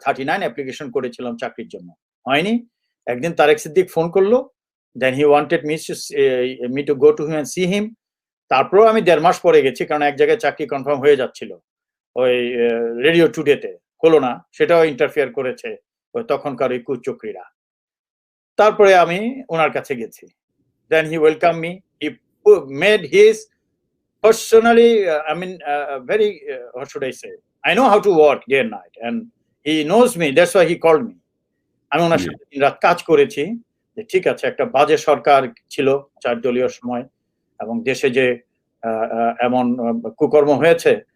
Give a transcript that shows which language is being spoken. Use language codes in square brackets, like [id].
[bn] 39 application করেছিলাম চাকরির জন্য, হয়নি। একদিন তারেক সিদ্দিক ফোন করলো, [en] Then he wanted me to go to him and see him. [bn] তারপরেও আমি 1.5 মাস পরে গেছি, কারণ এক জায়গায় চাকরি কনফার্ম হয়ে যাচ্ছিল, ওই রেডিও টুডেতে হলো না, সেটাও ইন্টারফেয়ার করেছে ওই তখনকার ওই কুচক্রীরা। তারপরে আমি ওনার কাছে গেছি। [en] Then he welcome me, he made his personally, very, what should I say? I know how to work day and night, and he knows me. That's why he called me. [bn] আমি ওনার সাথে দিনরাত কাজ করেছি যে ঠিক আছে, একটা বাজে সরকার ছিল 4 দলীয় সময়, এবং দেশে যে এমন কুকর্ম হয়েছে।